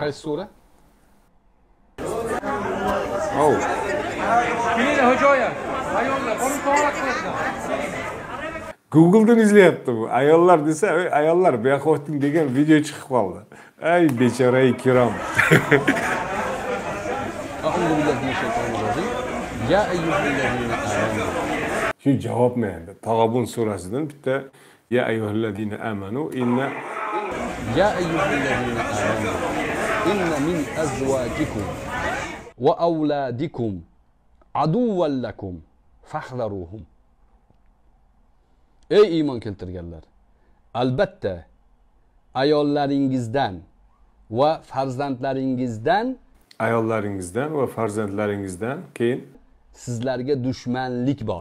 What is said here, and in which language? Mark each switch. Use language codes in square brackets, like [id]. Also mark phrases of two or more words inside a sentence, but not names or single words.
[uz] Qaysi sura? Oh. Kelinglar ho'joyim. Ayollar, buni to'g'ri qilinglar. Google'dan izlayapti bu. Ayollar desa, ayollar bu yoqqa o'ting degan video chiqib qoldi. Ay bechora-i kirom. [ar] أعوذ بالله من الشيطان الرجيم. يا أيها الذين آمنوا. [uz] Shu javobmi endi? Tag'obun surasidan bitta [ar] يا أيها الذين آمنوا إن يا أيها الذين آمنوا. إن من أزواجكم وأولادكم عدوا لكم فاحذروهم. [uz] Ey iymon keltirganlar, albatta ayollaringizdan va farzandlaringizdan keyin sizlarga dushmanlik bor.